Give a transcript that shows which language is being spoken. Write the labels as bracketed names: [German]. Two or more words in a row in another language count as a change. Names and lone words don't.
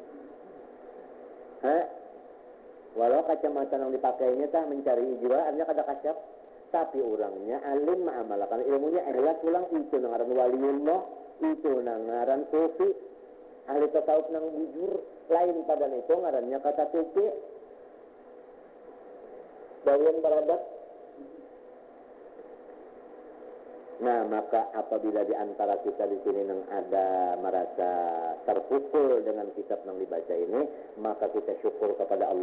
[Banjar] Walau kacamata yang dipakainya tah mencari jiwa, artinya kada kasyaf. Tapi orangnya alim ma'amalakan ilmunya ikhlas pulang, itu ngaran waliullah, itu ngaran sufi. Ahli tasawuf nang bujur lain pada itu ngarannya kata sufi. Bagian beradat. Nah, maka apabila di antara kita di sini yang ada merasa terpukul dengan kitab yang dibaca ini, maka kita syukur kepada Allah.